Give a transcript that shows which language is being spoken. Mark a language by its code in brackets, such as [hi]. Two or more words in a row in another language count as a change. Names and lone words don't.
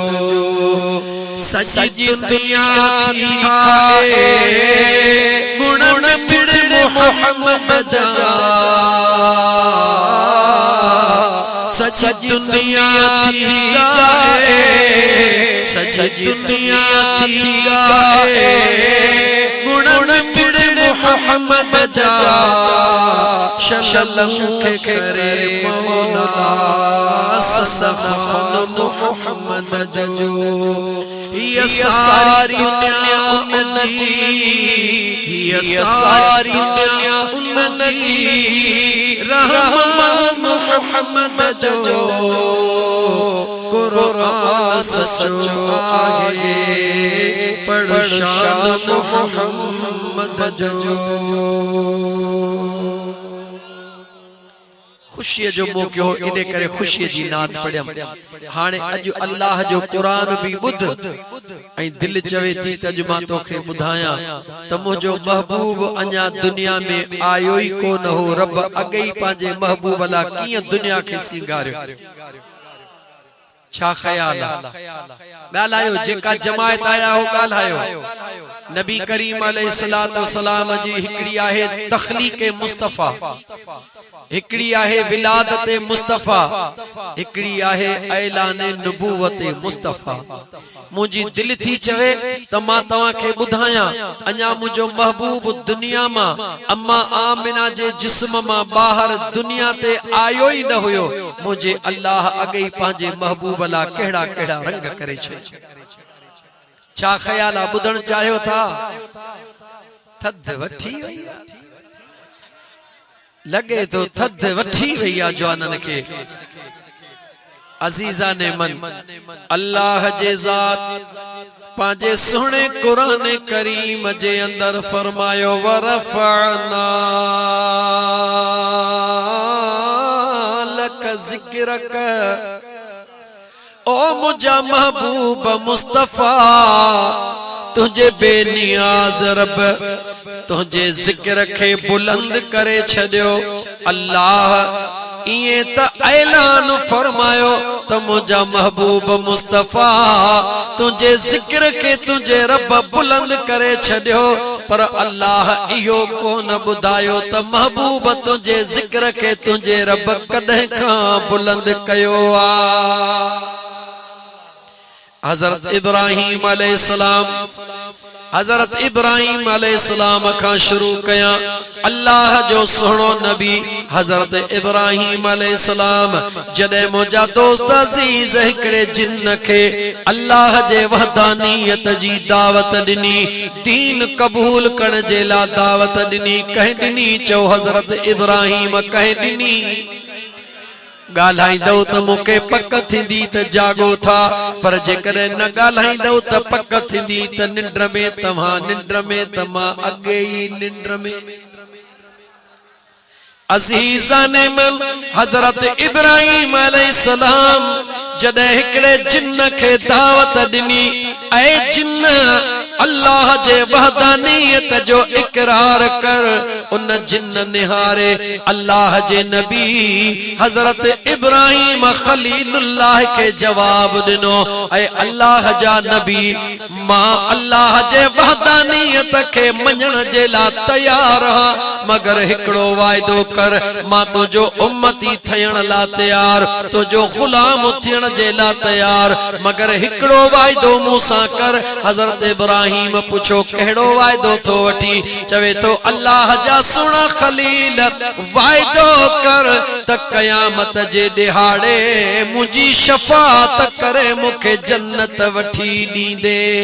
[sd] सच्ची दुनिया थी खाए गुण पिड़ मोहम्मद जा सच्ची दुनिया थी गाए सच्ची दुनिया थी गाए गुण पिड़ मोहम्मद जा शलम के करे मौला सफन मोहम्मद जो ये सारी दुनिया उनजी ये सारी दुनिया उनजी रहमान मोहम्मद जो कुरान सचो आगे परेशान मोहम्मद जो खुशी जो मौको हो इने करे खुशी जी नात पढ़ियम हाने अज अल्लाह जो कुरान भी बुध ऐ दिल चवे थी त अज मां तोखे बुधाया त मुजो महबूब अञा दुनिया में आयो ही कोन हो रब अगे ही पांजे महबूब ला किए दुनिया के सिंगारियो छा ख्याल गालायो जेका जमायत आया हो गालायो नबी करीम [ar] عليه الصلاة والسلام [sd] जी हिकड़ी आहे तखलीक मुस्तफा हिकड़ी आहे विलादत मुस्तफा हिकड़ी आहे ऐलान नबूवत मुस्तफा मुजी दिल थी चवे त मां तवा के बुधाया अञा मुजो महबूब दुनिया मा अम्मा आमिना जे जिस्म मा बाहर दुनिया ते आयो ही न हुयो मुझे अल्लाह अगे पांजे महबूब ला केड़ा केड़ा रंग करे छे छा ख्याल बुधण चाहो था थद वठी वैया लगे तो थद वठी वैया जवानन के अजीजा ने मन अल्लाह जे जात पांजे सुने कुरान करीम जे अंदर फरमायो वरफना [ar] لك ذكرك [sd] ओ मुझा महबूब मुस्तफा तुझे बेनियाज रब तुझे जिक्र के बुलंद करे छड़ियो अल्लाह इए त ऐलान फरमायो त मुझा महबूब मुस्तफा तुझे जिक्र के तुझे रब बुलंद करे छड़ियो पर अल्लाह इहो कोन बुधायो त महबूब तुझे जिक्र के तुझे रब कदे का बुलंद कयो आ हजरत इब्राहिम अलैहिस्सलाम हजरत इब्राहिम अलैहिस्सलाम का शुरू कया अल्लाह जो सोनो नबी हजरत इब्राहिम अलैहिस्सलाम जदे मुजा दोस्त अजीज हिकड़े जिन्न के अल्लाह जे वहदानियत जी दावत दिनी दीन कबूल करण जे ला दावत दिनी कह दिनी चो हजरत इब्राहिम कह दिनी गालाइंदो त मुके पक थींदी त जागो था पर जेकरे न गालाइंदो त पक थींदी त निंद्र में तमा निंद्र में तमा अगे ही निंद्र में अजीजा ने मन हजरत इब्राहिम अलैहिस्सलाम जदे हिकड़े जिन्न के दावत दिनी ऐ जिन्न अल्लाह जे वहदानियत जो इकरार कर उन जिन्न निहारे अल्लाह जे नबी हजरत इब्राहिम खलीलुल्लाह के जवाब दिनो ऐ अल्लाह जा नबी मां अल्लाह जे वहदानियत के मञण जे ला तैयार मगर हिकड़ो वायदो कर मां तुझो उम्मती थियण ला तैयार तुझो गुलाम थियण जे ला तैयार मगर हिकड़ो वायदो मूसा कर हजरत इब्राहिम पूछो केड़ो वायदो थो वठी चवे तो अल्लाह जा सुना खलील वायदो कर त कयामत जे दिहाड़े मुजी शफात करे मुखे जन्नत वठी दींदे